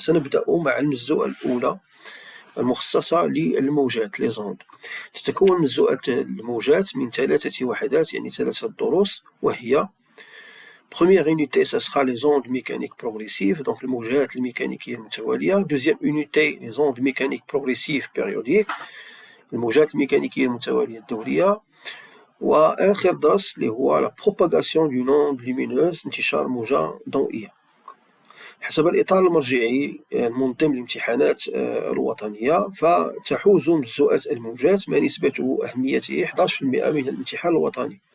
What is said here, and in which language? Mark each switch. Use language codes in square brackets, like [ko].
[ar] وسنبدأ مع المجزوءة الأولى المخصصة للموجات ليزوند. تتكون مجزوءة الموجات من 3 وحدات، يعني 3 دروس، وهي [fr] Première unité, ça sera les ondes mécaniques progressives, donc [ar] الموجات الميكانيكية المتوالية. [fr] Deuxième unité, les ondes mécaniques progressives périodiques, [ar] الموجات الميكانيكية المتوالية الدورية. وآخر درس اللي هو [fr] la propagation d'une onde lumineuse، [ar] انتشار موجة ضوئية. حسب الإطار المرجعي المنظم للامتحانات الوطنية، فتحوز مجزوءة الموجات ما نسبة أهميته 11% من الامتحان الوطني.